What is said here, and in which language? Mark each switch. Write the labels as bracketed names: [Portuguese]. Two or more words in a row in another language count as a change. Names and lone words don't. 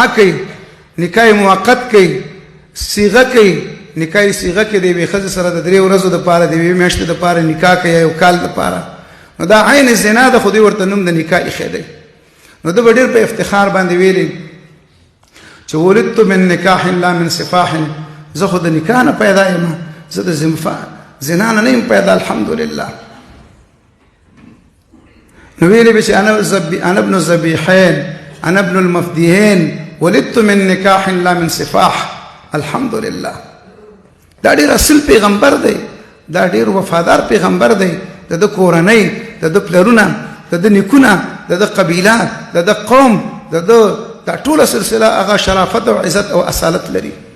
[Pashto] کوي نکاح موقت کوي صیغه کوي نکاح صیغه کې د یوې ښځې سره د 3 ورځو دپاره د یوې میاشتې دپاره نکاح کوي یا یو کال دپاره نو دا عین زنا ده خو دوی ورته نوم د نکاح ایښی دی نو ده به ډېر په افتخار باندې ویلي چې [Arabic] ولدت من نکاح لا من صفاح [Pashto] زه خو د نکاح نه پیدا یم زه د زنا نه یم پیدا الحمدلله نو ویلي به چې [Arabic] انا ابن الذبیحین انا ابن المفدیین ولدت من نکاح لا من صفاح [Pashto] الحمدلله دا ډېر اصل پیغمبر دی دا ډېر وفادار پیغمبر دی د ده کورنۍ د ده پلرونه د ده نیکونه د ده قبیله د ده قوم د ده دا ټوله سلسله هغه شرافت او عزت او اصالت لري